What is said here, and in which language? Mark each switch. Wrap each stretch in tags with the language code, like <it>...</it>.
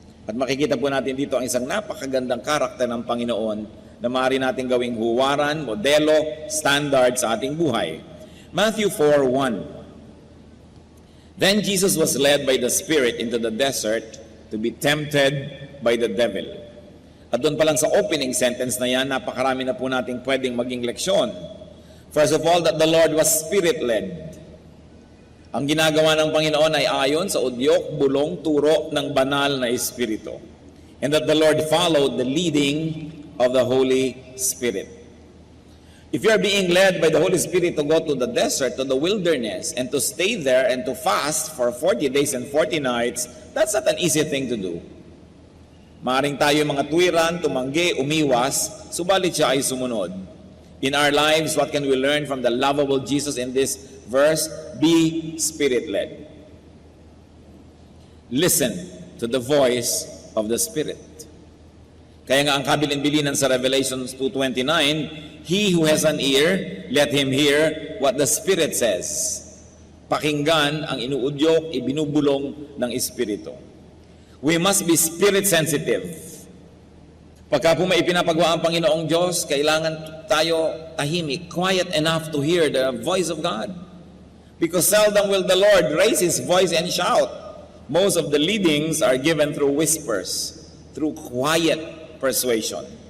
<tl>At makikita po natin dito ang isang napakagandang karakter ng Panginoon na maaari natin gawing huwaran, modelo, standard sa ating buhay.</tl> <en>Matthew 4:1. Then Jesus was led by the Spirit into the desert to be tempted by the devil.</en> <tl>At doon pa lang sa opening sentence na yan, napakarami na po nating pwedeng maging leksyon.</tl> <en>First of all, that the Lord was Spirit-led.</en> <tl>Ang ginagawa ng Panginoon ay ayon sa udyok, bulong, turo ng banal na Espiritu.</tl> <en>And that the Lord followed the leading of the Holy Spirit. If you are being led by the Holy Spirit to go to the desert, to the wilderness, and to stay there and to fast for 40 days and 40 nights, that's not an easy thing to do.</en> <tl>Maaring tayo mga tuwiran, tumanggi, umiwas, subalit siya ay sumunod.</tl> <en>In our lives, what can we learn from the lovable Jesus in this verse? Be Spirit-led. Listen to the voice of the Spirit.</en> <tl>Kaya nga ang kabilin-bilinan sa</tl> <en>Revelation 2:29, he who has an ear, let him hear what the Spirit says.</en> <tl>Pakinggan ang inuudyok, ibinubulong ng Espiritu.</tl> <en>We must be Spirit sensitive.</en> <tl>Pagka po may ipinapagawa ang Panginoong Diyos, kailangan tayo tahimik,</tl> <en>quiet enough to hear the voice of God. Because seldom will the Lord raise His voice and shout. Most of the leadings are given through whispers, through quiet persuasion.</en>